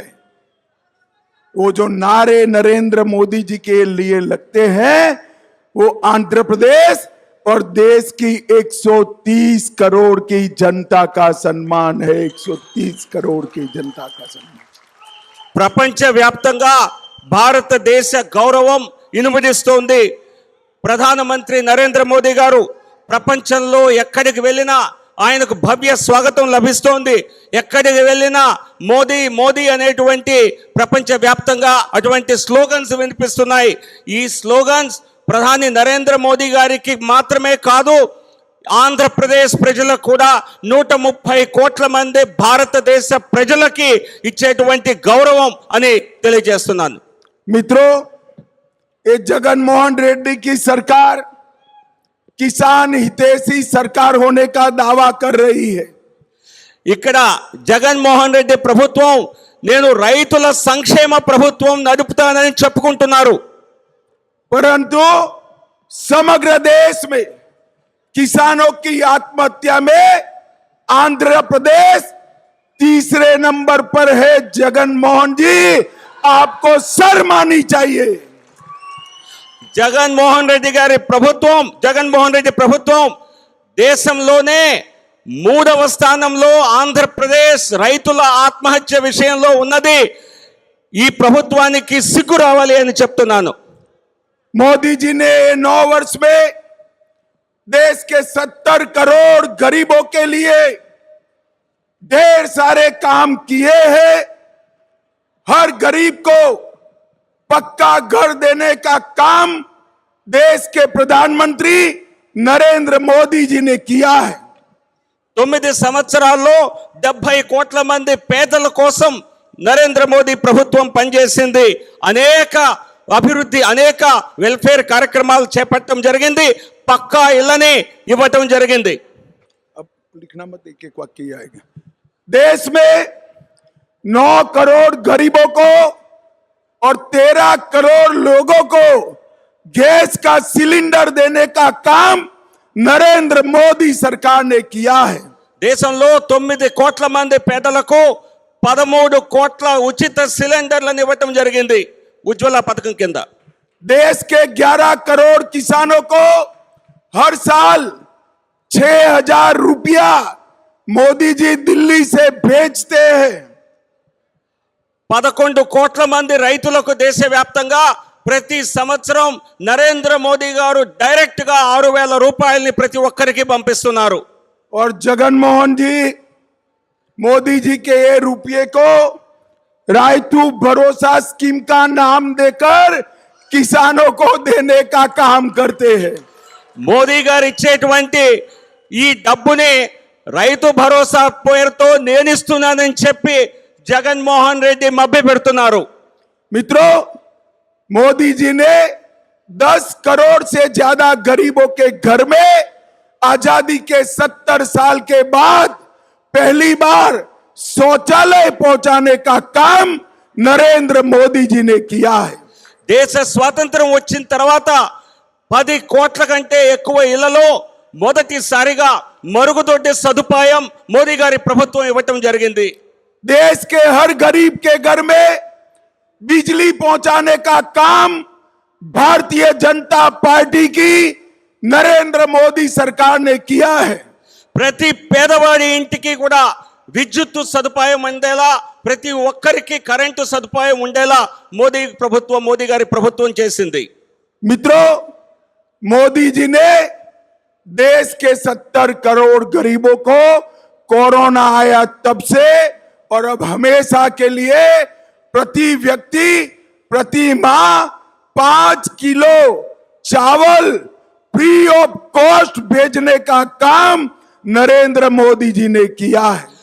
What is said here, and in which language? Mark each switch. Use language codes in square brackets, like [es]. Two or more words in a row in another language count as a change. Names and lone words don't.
[hi] वो जो नारे नरेंद्र मोदी जी के लिए लगते हैं, वो आंध्र प्रदेश और देश की 130 करोड़ की जनता का सम्मान है। 130 करोड़ की जनता का सम्मान। [te] ప్రపంచవ్యాప్తంగా భారతదేశ గౌరవం ఇనుమడిస్తోంది. ప్రధానమంత్రి నరేంద్ర మోదీ గారు ప్రపంచంలో ఎక్కడికి వెళ్ళినా ఆయనకు భవ్య స్వాగతం లభిస్తోంది. ఎక్కడికి వెళ్ళినా మోదీ మోదీ అనేటువంటి ప్రపంచవ్యాప్తంగా అటువంటి స్లోగన్స్ వినిపిస్తున్నాయి. ఈ స్లోగన్స్ ప్రధాని నరేంద్ర మోదీ గారికి మాత్రమే కాదు, ఆంధ్రప్రదేశ్ ప్రజలకు కూడా 130 కోట్ల మంది భారతదేశ ప్రజలకి ఇచ్చేటువంటి గౌరవం అని తెలియజేస్తున్నాను. [hi] मित्रों, ये जगनमोहन रेड्डी की सरकार किसान हितैषी सरकार होने का दावा कर रही है. [te] ఇక్కడ జగన్మోహన్ రెడ్డి ప్రభుత్వం నేను రైతుల సంక్షేమ ప్రభుత్వం నడుపుతానని చెప్పుకుంటున్నారు. [hi] परंतु समग्र देश में किसानों की आत्महत्या में आंध्र प्रदेश तीसरे नंबर पर है. जगनमोहन जी, आपको शर्म आनी चाहिए. [te] జగన్మోహన్ రెడ్డి ప్రభుత్వం దేశంలోనే 3వ స్థానంలో ఆంధ్రప్రదేశ్ రైతుల ఆత్మహత్య విషయంలో ఉన్నది. ఈ ప్రభుత్వానికి సిగ్గు రావాలి అని చెప్తున్నాను. [hi] मोदी जी ने 9 वर्ष में देश के 70 करोड़ गरीबों के लिए ढेर सारे काम किए हैं. हर गरीब को पक्का घर देने का काम देश के प्रधानमंत्री नरेंद्र मोदी जी ने किया है. [te] 9 సంవత్సరాల్లో 70 కోట్ల మంది పేదల కోసం నరేంద్ర మోదీ ప్రభుత్వం పనిచేసింది. అనేక అభివృద్ధి, అనేక వెల్ఫేర్ కార్యక్రమాలు చేపట్టడం జరిగింది. పక్కా ఇళ్ళని ఇవ్వటం జరిగింది. [hi] अब लिखना मत, एक एक वाक्य ही आएगा. देश में 9 करोड़ गरीबों को और 13 करोड़ लोगों को गैस का सिलेंडर देने का काम नरेंद्र मोदी सरकार ने किया है. [te] దేశంలో 9 కోట్ల మంది పేదలకు 13 కోట్ల ఉచిత సిలిండర్లను ఇవ్వటం జరిగింది ఉజ్వల పథకం కింద. [hi] देश के 11 करोड़ किसानों को हर साल 6,000 रुपया मोदी जी दिल्ली से भेजते हैं. [te] 11 కోట్ల మంది రైతులకు దేశవ్యాప్తంగా ప్రతి సంవత్సరం నరేంద్ర మోదీ గారు డైరెక్ట్ గా 6,000 రూపాయలని ప్రతి ఒక్కరికి పంపిస్తున్నారు. [hi] और जगनमोहन जी मोदी जी के ये रुपये को रायतू भरोसा स्कीम का नाम देकर किसानों को देने का काम करते हैं. [te] మోదీ గారు ఇచ్చేటువంటి ఈ డబ్బుని రైతు భరోసా పేరుతో నేనిస్తున్నానని చెప్పి జగన్మోహన్ రెడ్డి మభ్య పెడుతున్నారు. [hi] मित्रों, मोदी जी ने 10 करोड़ से ज्यादा गरीबों के घर में आजादी के 70 साल के बाद पहली बार शौचालय पहुंचाने का काम नरेंद्र मोदी जी ने किया है. [te] దేశ స్వాతంత్రం వచ్చిన తర్వాత 10 కోట్ల కంటే ఎక్కువ ఇళ్లలో మొదటిసారిగా మరుగుదొడ్డి సదుపాయం మోదీ గారి ప్రభుత్వం ఇవ్వటం జరిగింది. [hi] देश के हर गरीब के घर में बिजली पहुंचाने का काम भारतीय जनता पार्टी की नरेंद्र मोदी सरकार ने किया है. [te] ప్రతి పేదవాడి ఇంటికి కూడా విద్యుత్ సదుపాయం ఉండేలా, ప్రతి ఒక్కరికి కరెంటు సదుపాయం ఉండేలా మోదీ గారి ప్రభుత్వం చేసింది. [hi] मित्रों, मोदी जी ने देश के 70 करोड़ गरीबों को कोरोना आया तब से और अब हमेशा के लिए प्रति व्यक्ति प्रति माह 5 किलो चावल [en] free of cost [hi] भेजने का काम नरेंद्र मोदी जी ने किया है.